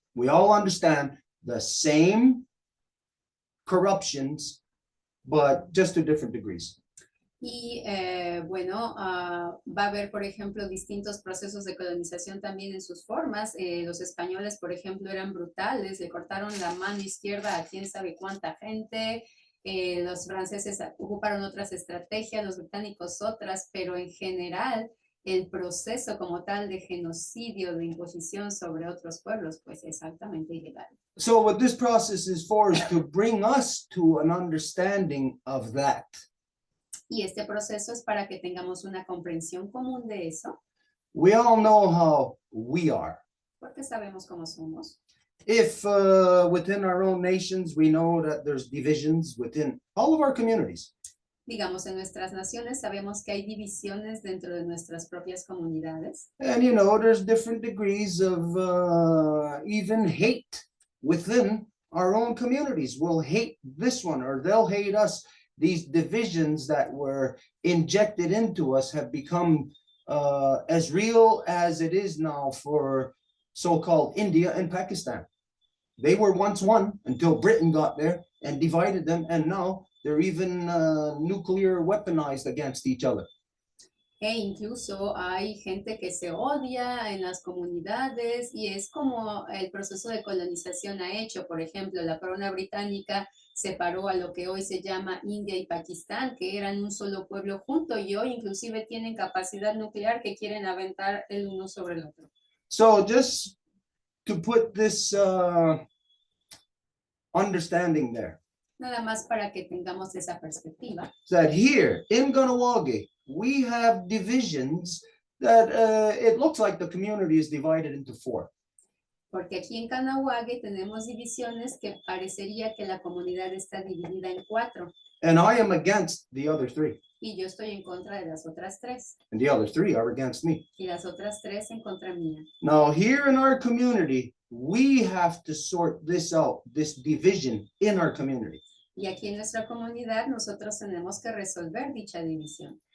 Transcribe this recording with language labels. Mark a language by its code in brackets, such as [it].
[en] We all understand the same corruptions, but just to different degrees. [es] Y bueno, va a haber, por ejemplo, distintos procesos de colonización también en sus formas. Los españoles, por ejemplo, eran brutales, le cortaron la mano izquierda a quién sabe cuánta gente. Los franceses ocuparon otras estrategias, los británicos otras, pero en general el proceso como tal de genocidio, de imposición sobre otros pueblos, pues es altamente ilegal. [en] So what this process is for is to bring us to an understanding of that. [es] Y este proceso es para que tengamos una comprensión común de eso. [en] We all know how we are. [es] Porque sabemos cómo somos. [en] If within our own nations, we know that there's divisions within all of our communities. [es] Digamos, en nuestras naciones sabemos que hay divisiones dentro de nuestras propias comunidades. [en] And you know, there's different degrees of even hate within our own communities. We'll hate this one or they'll hate us. These divisions that were injected into us have become as real as it is now for so-called India and Pakistan. They were once one until Britain got there and divided them, and now they're even nuclear weaponized against each other. [es] E incluso hay gente que se odia en las comunidades y es como el proceso de colonización ha hecho. Por ejemplo, la corona británica separó a lo que hoy se llama India y Pakistán, que eran un solo pueblo junto y hoy inclusive tienen capacidad nuclear que quieren aventar el uno sobre el otro. [en] So just to put this understanding there. [es] Nada más para que tengamos esa perspectiva. [en] That here in Kahnawake, we have divisions that it looks like the community is divided into four. [es] Porque aquí en Kahnawake tenemos divisiones que parecería que la comunidad está dividida en cuatro. [en] And I am against the other three. [es] Y yo estoy en contra de las otras tres. [en] And the other three are against me. [es] Y las otras tres en contra mía. [en] Now here in our community, we have to sort this out, this division in our community. [es] Y aquí en nuestra comunidad nosotros tenemos que resolver dicha división.